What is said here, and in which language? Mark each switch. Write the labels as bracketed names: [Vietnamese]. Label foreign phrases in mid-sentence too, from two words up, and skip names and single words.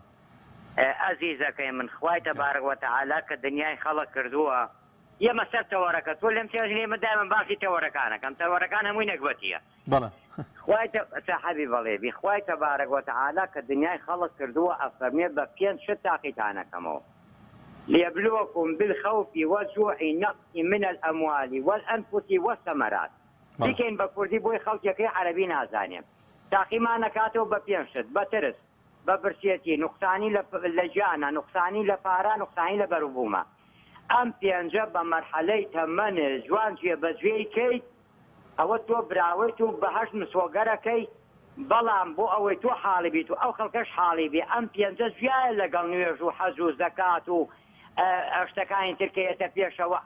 [Central Kurdish] ئەزیزەکەی من خوای تەبارەک وەتەعالا کە دنیای خەڵق کردووە ئێمە سەر تەوەرەکە تۆ لەم تێژنێمە دایمەن باسی تەوەرەکانەکەم. تەوەرەکان هەمووی نەکبەتیە. بەڵێ خوای سەحەبی بەڵێبی خوای تەبارەک وەتەعالا کە دنیای خەڵق کردووە ئەفەرمێ بە 5 شت تاقیتانەکەمەوە [Arabic] ليبلوكم بالخوف والجوع نقص من الأموال والأنفس والثمرات. [Central Kurdish] دیکەین بە کوردی بۆی خەڵکێکی عەرەبی نازانێم. تاقیمانەکاتەوە بە 5 شت: بە ترس، بە برسێتی، نوقسانی لە گیانە، نوقسانی لە پارە، نوقسانی لە بەروبوومە. ئەم 5 بە مەرحەلەی تەمەن جوان جێبەجێیکەیت ئەوە تۆ براویت و بەهەشت مسۆگەرەکەی، بەڵام بۆ ئەوەی تۆ حاڵی بیت و ئەو خەڵکەش حاڵی بێ ئەم 5 ژیایە لەگەڵ نوێژ و حەج و زەکات و شتەکانی ترکێتە پێشەوە.